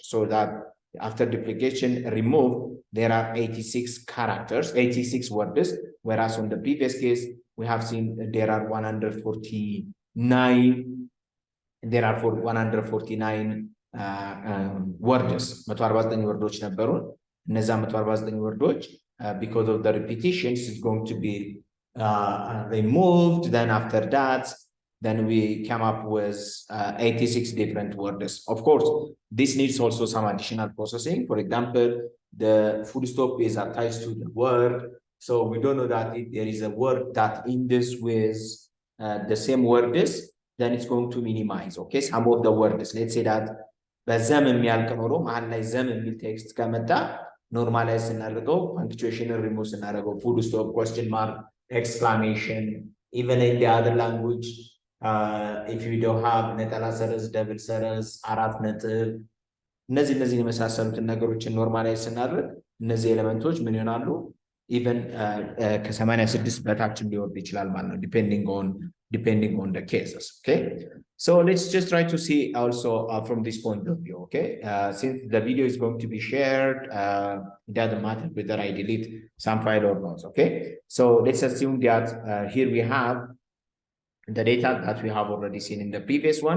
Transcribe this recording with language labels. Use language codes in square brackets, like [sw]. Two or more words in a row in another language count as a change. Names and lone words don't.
[en] So that after duplication removed, there are 86 characters, 86 words, whereas on the previous case, we have seen there are 149 words. 149 [am] worዶች ነበሩ። እነዛ 149 wordoች [en] because of the repetitions is going to be removed. Then after that, then we come up with 86 different words. Of course, this needs also some additional processing. For example, the full stop is attached to the word. So we don't know that if there is a word that ends with the same words, then it's going to minimize, okay, some of the words. Let's say that [am] በዘም የሚያልቅ ኖሮ መሀል ላይ ዘም የሚል ቴክስት ከመጣ ኖርማላይዝ ስናደርገው punctuation ሪሙቭ ስናደርገው [en] full stop, question mark, exclamation, even in the other language, if you don't have [am] ነጠላ ሰረዝ፣ ደብል ሰረዝ፣ አራት ነጥብ፣ እነዚህ የመሳሰሉትን ነገሮችን ኖርማላይዝ ስናደርግ እነዚህ ኤሌመንቶች ምን ይሆናሉ? ኢቨን ከ86 በታችን ሊወርድ ይችላል ማለት ነው, [en] depending on the cases, okay? So let's just try to see also from this point of view, okay? Since the video is going to be shared, it doesn't matter whether I delete some file or not, okay? So let's assume that here we have the data that we have already seen in the previous one.